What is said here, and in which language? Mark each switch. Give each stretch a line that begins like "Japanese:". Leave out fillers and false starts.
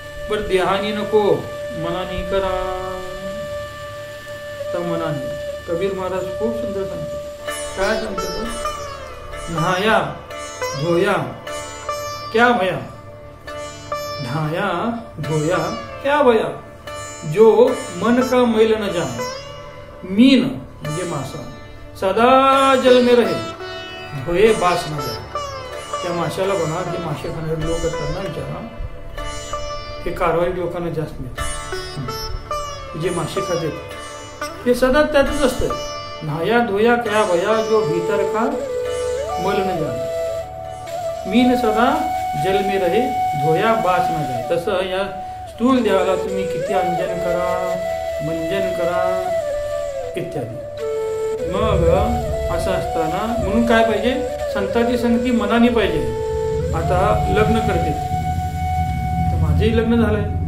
Marathi: बर देहानी नको, मनानी करा. तर मनाने कबीर महाराज खूप सुंदर सांगतात. काय सांगतात?
Hindi: न्हाया धोया क्या भया, न्हाया धोया क्या भया, जो मन का मैल न जाए. मीन
Marathi: म्हणजे मासा,
Hindi: सदा जल में रहे, धोये बास न जाए.
Marathi: त्या माशाला बघा, जे मासे खाणारे लोक असतात ना, विचारा, हे कारवाई लोकांना जास्त मिळतात. जे मासे खातात ते सदा त्यातच असतं.
Hindi: न्हाया धोया क्या भया, जो भीतर का मल न जाए. मीन सदा जल में रहे, धोया बास न जाए.
Marathi: तसं या स्थूल देहाला तुम्ही किती अंजन करा, मंजन करा इत्यादी. मग असं असताना म्हणून काय पाहिजे? संताची संगती मनाने पाहिजे. आता लग्न करते, तर माझेही लग्न झालंय.